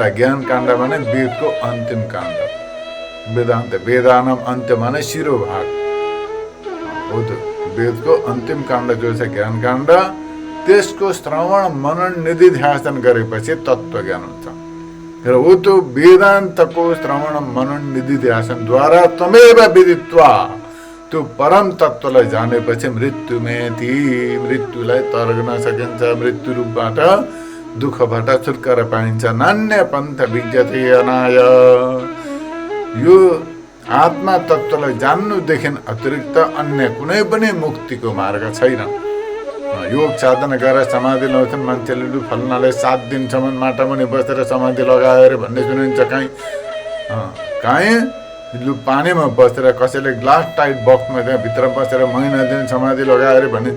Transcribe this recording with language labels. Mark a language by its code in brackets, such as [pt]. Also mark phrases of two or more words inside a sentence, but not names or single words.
[ne] ज्ञान काण्ड भने वेदको अन्तिम काण्ड, वेदान्त। [sa] वेदानम अन्त्य [ne] माने शिरोभाग हो। त वेदको अन्तिम काण्ड जो छ ज्ञान काण्ड, त्यसको श्रवण मनन निधिध्यासन गरेपछि तत्त्व ज्ञान हुन्छ। र हो त्यो वेदान्तको श्रवण मनन निधिध्यासनद्वारा [sa] तमेव विदित्वा, [ne] त्यो परम तत्त्वलाई जानेपछि मृत्युमेति, मृत्युलाई तर्कन सकिन्छ। मृत्यु रूपबाट दुःखबाट छुटकारा पाइन्छ। [sa] नान्य पन्थ विद्यते अनाय। [ne] यो आत्मा तत्त्वलाई जान्नुदेखि अतिरिक्त अन्य कुनै पनि मुक्तिको मार्ग छैन। योग साधना गरेर समाधि लगाउँछन् मान्छेले, लु फल्नाले 7 दिनसम्म माटामुनि बसेर समाधि लगायो अरे भन्ने सुनिन्छ। काहीँ लु पानीमा बसेर, कसैले [en] glass tight [ne] बक्समा त्यहाँ भित्र बसेर महिना दिन समाधि लगायो अरे भनिन्छ।